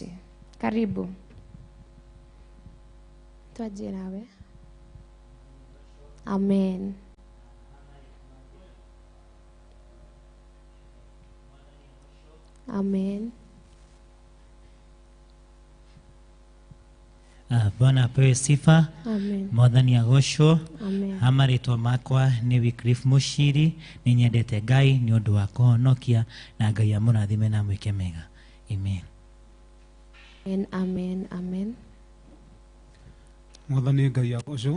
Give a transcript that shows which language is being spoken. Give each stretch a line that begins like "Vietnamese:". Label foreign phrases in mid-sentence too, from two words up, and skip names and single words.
Kikuyu: Karibu. Twanjie nawe. Amen. Amen.
Swahili: Bwana apewe sifa.
Kikuyu: Amen. Mwathani agocwo. Amen. Amarĩtwa makwa nĩ Wycliffe Mushiri. Nĩ nyendete Ngai nĩ ũndũ wa kũhonokia na Ngai amũrathime na mwĩke mega. Amen. Amen. Amen. Mwathani Ngai agocwo.